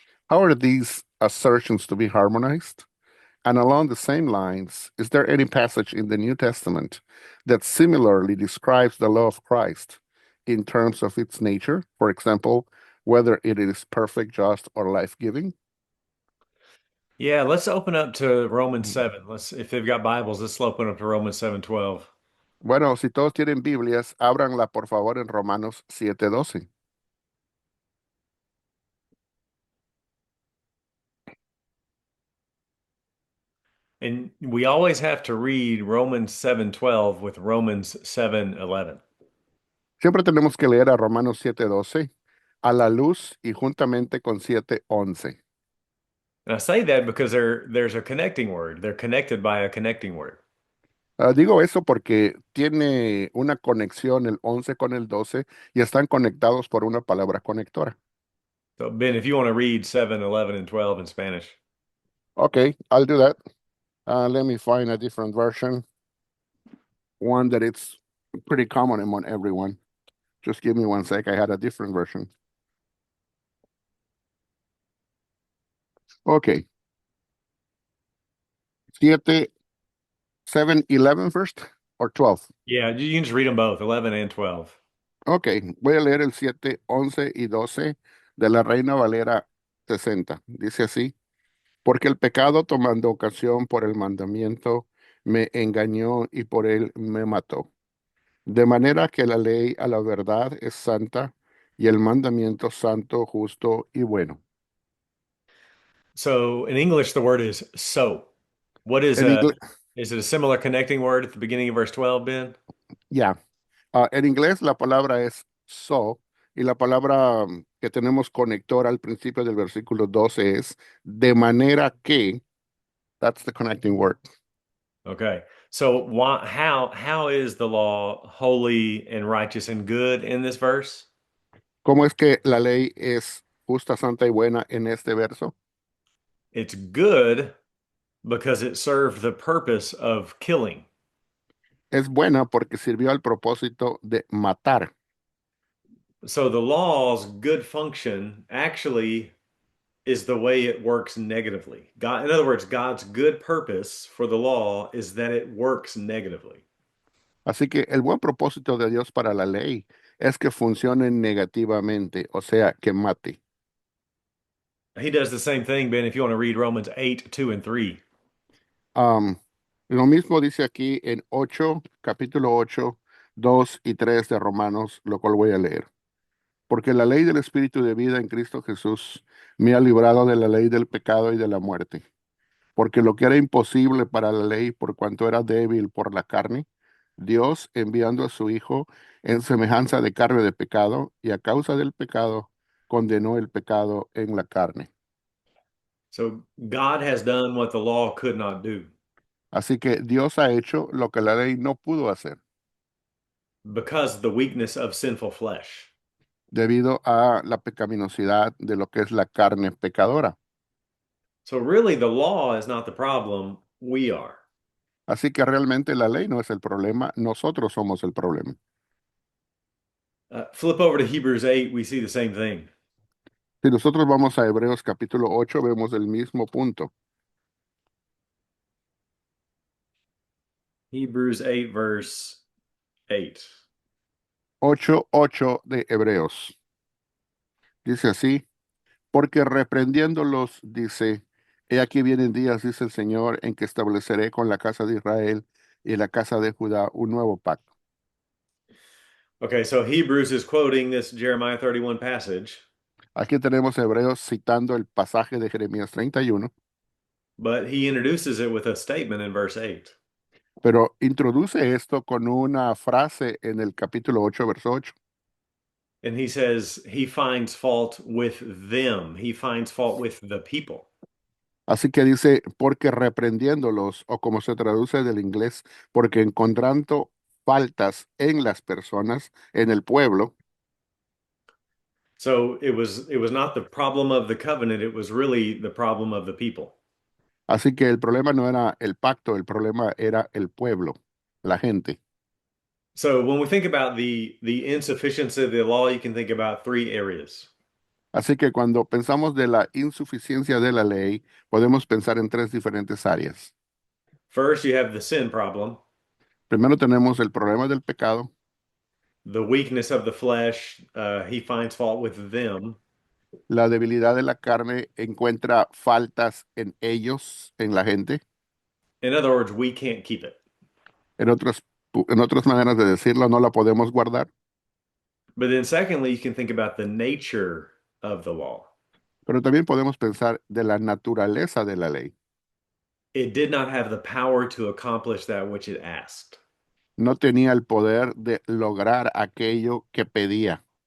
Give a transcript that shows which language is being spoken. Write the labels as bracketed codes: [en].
[en] How are these assertions to be harmonized? And along the same lines, is there any passage in the New Testament that similarly describes the law of Christ in terms of its nature? For example, whether it is perfect, just, or life-giving? Yeah, let's open up to Romans 7. If they've got Bibles, let's open up to Romans 7:12. [es] Bueno, si todos tienen Biblias, ábranla por favor en Romanos 7:12. [en] And we always have to read Romans 7:12 with Romans 7:11. [es] Siempre tenemos que leer a Romanos 7:12 a la luz y juntamente con 7:11. [en] And I say that because there's a connecting word. They're connected by a connecting word. [es] Digo eso porque tiene una conexión el 11 con el 12 y están conectados por una palabra conectora. [en] So Ben, if you want to read 7, 11, and 12 in Spanish. Okay, I'll do that. Let me find a different version, one that it's pretty common among everyone. Just give me one sec. I had a different version. Okay, 7, 7, 11 first or 12. Yeah, you can just read them both, 11 and 12. [es] Ok, voy a leer el 7, 11 y 12 de la Reina Valera 60. Dice así, porque el pecado tomando ocasión por el mandamiento me engañó y por él me mató. De manera que la ley a la verdad es santa y el mandamiento santo, justo y bueno. [en] So in English, the word is so. What [es] En inglés, [en] is it a similar connecting word at the beginning of verse 12, Ben? [es] ya, en inglés la palabra es so y la palabra que tenemos conector al principio del versículo 12 es de manera que, [en] that's the connecting word. Okay. So how is the law holy and righteous and good in this verse? [es] ¿Cómo es que la ley es justa, santa y buena en este verso? [en] It's good because it served the purpose of killing. [es] Es buena porque sirvió al propósito de matar. [en] So the law's good function actually is the way it works negatively. God, in other words, God's good purpose for the law is that it works negatively. [es] Así que el buen propósito de Dios para la ley es que funcione negativamente, o sea, que mate. [en] He does the same thing, Ben, if you want to read Romans 8, 2, and 3. [es] Am, lo mismo dice aquí en 8, capítulo 8, 2 y 3 de Romanos, lo cual voy a leer. Porque la ley del Espíritu de vida en Cristo Jesús me ha librado de la ley del pecado y de la muerte. Porque lo que era imposible para la ley, por cuanto era débil por la carne, Dios enviando a su Hijo en semejanza de carne de pecado, y a causa del pecado, condenó el pecado en la carne. [en] So God has done what the law could not do [es] Así que Dios ha hecho lo que la ley no pudo hacer, [en] because of the weakness of sinful flesh. [es] debido a la pecaminosidad de lo que es la carne pecadora. [en] So really, the law is not the problem. We are. [es] Así que realmente la ley no es el problema, nosotros somos el problema. [en] Flip over to Hebrews 8, we see the same thing. [es] Si nosotros vamos a Hebreos capítulo 8, vemos el mismo punto. [en] Hebrews 8, verse 8. [es] 8:8 de Hebreos. Dice así, porque reprendiéndolos, dice, he aquí vienen días, dice el Señor, en que estableceré con la casa de Israel y la casa de Judá un nuevo pacto. [en] Okay, so Hebrews is quoting this Jeremiah 31 passage, [es] Aquí tenemos Hebreos citando el pasaje de Jeremías 31, [en] but he introduces it with a statement in verse 8. [es] pero introduce esto con una frase en el capítulo 8, verso 8. [en] And he says he finds fault with them. He finds fault with the people. [es] Así que dice, porque reprendiéndolos, o como se traduce del inglés, porque encontrando faltas en las personas, en el pueblo. [en] So it was not the problem of the covenant, it was really the problem of the people. [es] Así que el problema no era el pacto, el problema era el pueblo, la gente. [en] So when we think about the insufficiency of the law, you can think about three areas. [es] Así que cuando pensamos de la insuficiencia de la ley, podemos pensar en tres diferentes áreas. [en] First, you have the sin problem, [es] Primero tenemos el problema del pecado, [en] the weakness of the flesh. He finds fault with them. [es] la debilidad de la carne encuentra faltas en ellos, en la gente. [en] In other words, we can't keep it. [es] En otras maneras de decirlo, no la podemos guardar. [en] But then secondly, you can think about the nature of the law. [es] Pero también podemos pensar de la naturaleza de la ley. [en] It did not have the power to accomplish that which it asked. [es] No tenía el poder de lograr aquello que pedía.